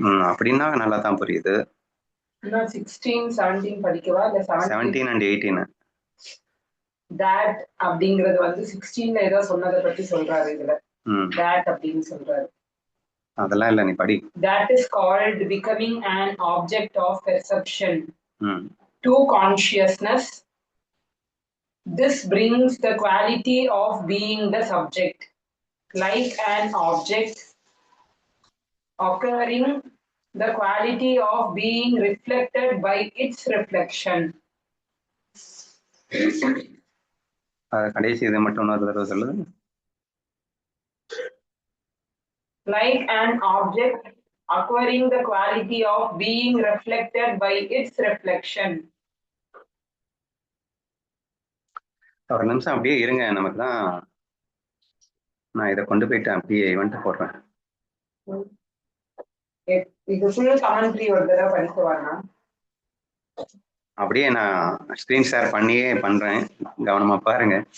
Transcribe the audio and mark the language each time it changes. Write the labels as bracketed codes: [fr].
[ta] அப்படின்னா நல்லா தான் புரியுது. 16, 17 படிக்கவா இல்ல [en] 17 and 18 [ta] that அப்படிங்கிறது வந்து 16ல ஏதோ சொன்னதை பத்தி சொல்றாரு இதுல. that அப்படின்னு சொல்றாரு. அதெல்லாம் இல்ல, நீ படி. [en] That is called becoming an object of perception to consciousness. This brings the quality of being the subject, like an object occurring the quality of being reflected by its reflection. [ta] கடைசி இது மட்டும் ஒரு தடவை சொல்லுது. [en] Like an object acquiring the quality of being reflected by its reflection. [ta] ஒரு நிமிஷம் அப்படியே இருங்க, நமக்கு தான் நான் இதை கொண்டு போயிட்டு அப்படியே இவன்ட்டு போடுறேன். இது ஃபுல் கமெண்ட்ரி ஒரு தடவை படிச்சுவாங்க. அப்படியே நான் ஸ்கிரீன் ஷேர் பண்ணியே பண்றேன், கவனமா பாருங்க.